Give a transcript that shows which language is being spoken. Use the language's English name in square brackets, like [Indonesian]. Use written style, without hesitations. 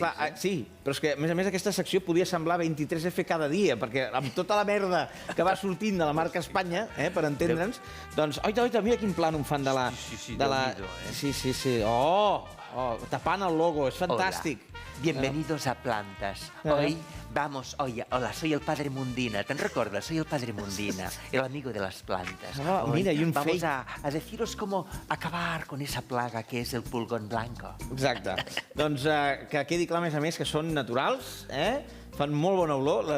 [Catalan] Clar, sí, però és que, a més, aquesta secció podia semblar 23F cada dia, perquè amb tota la merda que va sortint de la marca Espanya, per entendre'ns, doncs, oita, mira quin plànol fan de la... Sí, Déu-n'hi-do, Sí. Tapant el logo, és fantàstic. [Spanish] Bienvenidos a Plantas. Hoy hola, soy el Padre Mundina. ¿Te recuerdas? Soy el Padre Mundina, el amigo de las plantas. Mira, y un vamos [English] fake. [Spanish] a deciros cómo acabar con esa plaga que es el pulgón blanco. [Catalan] Exacte. Doncs que quedi clar, a més, que són naturals, fan molt bona olor.